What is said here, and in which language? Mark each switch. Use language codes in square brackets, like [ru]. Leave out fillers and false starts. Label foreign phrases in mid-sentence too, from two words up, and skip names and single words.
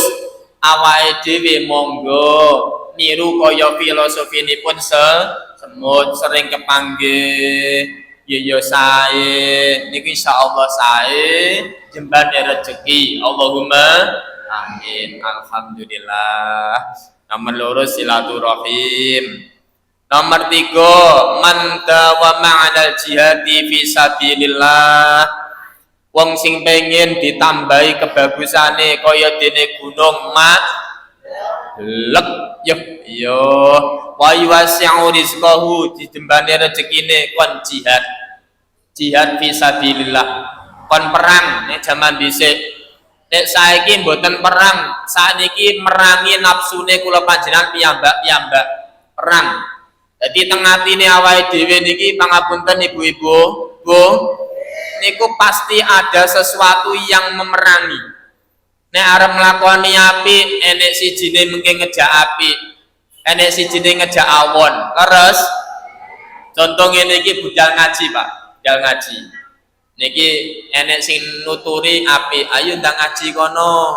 [jv] Awake dhewe monggo niru kaya filosofinipun semut sering kepanggih. Ya sae niki insyaallah sae jembane rezeki [ar] اللهم آمين الحمد لله [jv] Nomor loro silaturahim. [ar] Nomor 3 من داوم على الجهاد في سبيل الله. [jv] Wong sing pengen ditambahi kebagusane kaya dene gunung lek yo [ar] ويوسع رزقه [jv] ditembane rezekine kon [ar] جهاد في سبيل الله [jv] kon perang nek jaman dhisik nek saiki mboten perang sakniki merangi nafsune kula panjenengan piyambak perang. Jadi teng atine awake dhewe niki pangapunten ibu-ibu, Bu, niku [id] pasti ada sesuatu yang memerangi. [jv] Nek arep nglakoni apik, enek sijine mengke ngejak apik, enek sijine ngejak awon. Leres? Contoh ngene iki budal ngaji, Pak. Budal ngaji. Niki enek sing nuturi apik, ayo ndang ngaji kono.